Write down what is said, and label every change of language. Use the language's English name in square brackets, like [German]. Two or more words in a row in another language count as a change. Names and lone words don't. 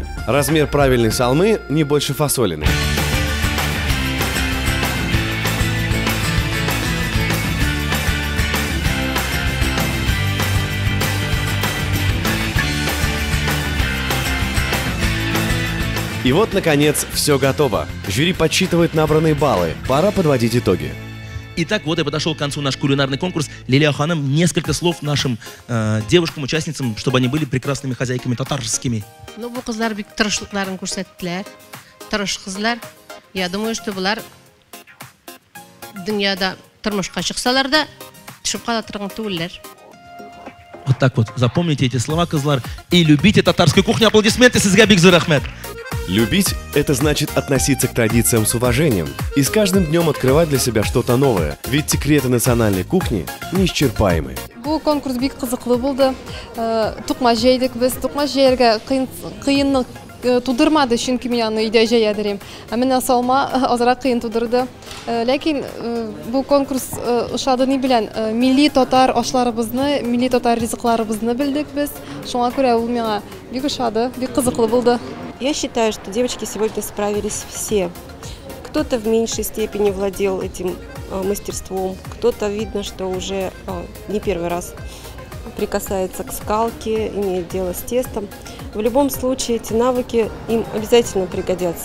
[Russian] Размер правильной салмы не больше фасолины. И вот, наконец, все готово. Жюри подсчитывает набранные баллы. Пора подводить итоги. Итак, вот и подошел к концу наш кулинарный конкурс. Лилия Ханым, несколько слов нашим девушкам, участницам, чтобы они были прекрасными хозяйками татарскими. [Tatar] Ну, bu kızlar бик тырышлыкларын күрсәттеләр. Тырыш кызлар. [Russian] Я думаю, что [Tatar] булар дөньяда тормышка чыксалар да төшеп кала торган түгелләр. [Russian] Вот так вот. Запомните эти слова, кызлар. И любите татарскую кухню. Аплодисменты, [Tatar] Сезга бик зур рахмет. [Russian] Любить – это значит относиться к традициям с уважением и с каждым днем открывать для себя что-то новое, ведь секреты национальной кухни неисчерпаемы. [Tatar] Бу конкурс бик кызыклы булды. Тукма җәйдек без, тукма җәяргә кыенлык тудырмады, чөнки мин аны өйдә җәядыр. Менә салма азрак кыен тудырды. Ләкин бу конкурс ошады ни белән милли татар ашларыбызны, милли татар ризыкларыбызны белдек без. Шуңа күрә ул миңа бик ошады, бик кызыклы булды. [Russian] Я считаю, что девочки сегодня справились все. Кто-то в меньшей степени владел этим мастерством, кто-то видно, что уже не первый раз прикасается к скалке, имеет дело с тестом. В любом случае эти навыки им обязательно пригодятся.